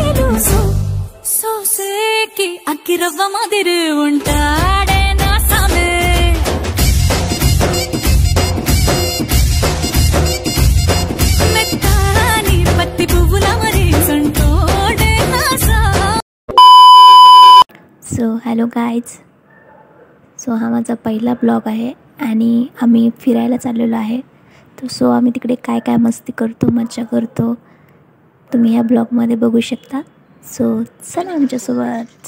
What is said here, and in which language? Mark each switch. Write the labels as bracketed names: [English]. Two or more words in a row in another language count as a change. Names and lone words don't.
[Telugu] సోసేకి అక్కిరవ్వ మాదిరి ఉంటాడే నా సామే మెత్తాని పత్తి పువ్వుల మరి సంటోడే నా సా. [English] So hello guys. [Marathi] सो हा माझा पहिला ब्लॉग आहे आणि आम्ही फिरायला चाललेलो आहे. सो आम्ही तिकडे काय काय मस्ती करतो, मज्जा करतो, तुम्ही ह्या ब्लॉगमध्ये बघू शकता. सो चला आमच्यासोबत.